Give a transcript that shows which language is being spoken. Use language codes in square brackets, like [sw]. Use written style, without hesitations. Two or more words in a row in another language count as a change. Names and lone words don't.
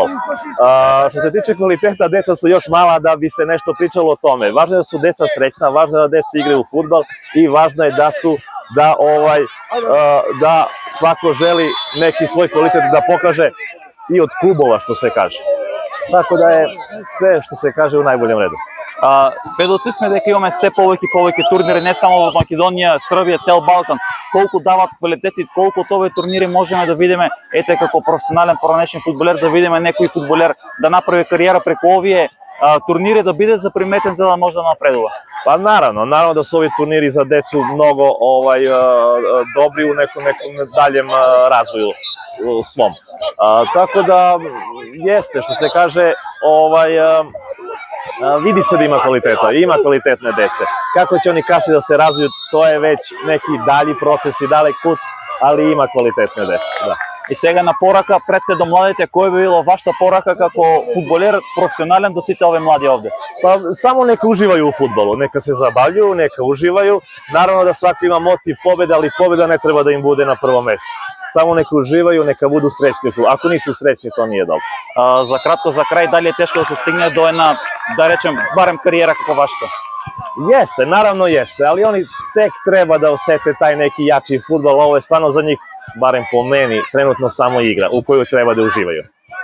[sr] Što se tiče kvaliteta, deca su još mala da bi se nešto pričalo o tome. Važno je da su deca srećna, važno je da deca igraju fudbal i važno je da svako želi neki svoj kvalitet da pokaže i od klubova, što se kaže. Tako da je sve što se kaže u najboljem redu. [mk] Сведоци сме дека имаме се повеќе турнири, не само во Македонија, Србија, цел Балкан. Колку дават квалитет и колку од овие турнири можеме да видиме, како професионален поранешен фудбалер, да видиме некој фудбалер да направи кариера преку овие турнири, да биде заприметен за да може да напредува? [sr] Pa naravno da su ovi turniri za decu mnogo dobri u nekom daljem razvoju svom. Tako da jeste, što se kaže, vidi se da ima kvaliteta, ima kvalitetne dece. Kako će oni kasnije da se razviju, to je već neki dalji proces i dalek put, ali ima kvalitetne dece, da. [mk] И сега на порака пред се до младите, кој би било вашата порака како фудбалер професионален до сите овие млади овде? [sr] Pa samo neka uživaju u fudbalu, neka se zabavljuju, neka uživaju. Naravno da svako ima motiv pobede, ali pobeda ne treba da im bude na prvom mestu. Samo neka uživaju, neka budu srećni u fudbalu. Ako nisu srećni, to nije dobro. [mk] За кратко, за крај, дали е тешко да се стигне до една, да речем, барем кариера како вашата? [sr] Jeste, naravno jeste, ali oni tek treba da osete taj neki jači fudbal. Ovo je stvarno za njih, barem po meni, trenutno samo igra u koju treba da uživaju.